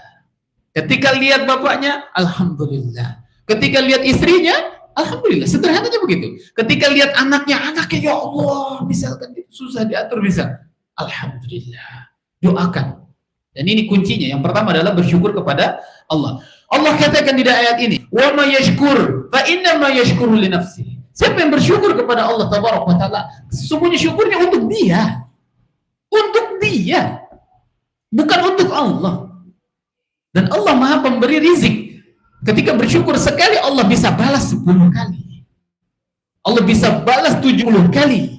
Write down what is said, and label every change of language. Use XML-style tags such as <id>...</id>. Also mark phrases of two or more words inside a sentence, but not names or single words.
<id>Ketika lihat bapaknya, alhamdulillah. Ketika lihat istrinya, alhamdulillah. Sederhananya begitu. Ketika lihat anaknya, ya Allah, misalkan susah diatur bisa, alhamdulillah. Doakan. Dan ini kuncinya. Yang pertama adalah bersyukur kepada Allah. Allah katakan di ayat ini,</id> <ar>"ومن يشكر فإنما يشكر لنفسه."</ar> <id>Siapa yang bersyukur kepada Allah</id> <ar>تبارك وتعالى,</ar> <id>sesungguhnya syukurnya untuk dia. Untuk dia. Bukan untuk Allah. Dan Allah Maha Pemberi rizki. Ketika bersyukur sekali, Allah bisa balas 10 kali. Allah bisa balas 70 kali.</id>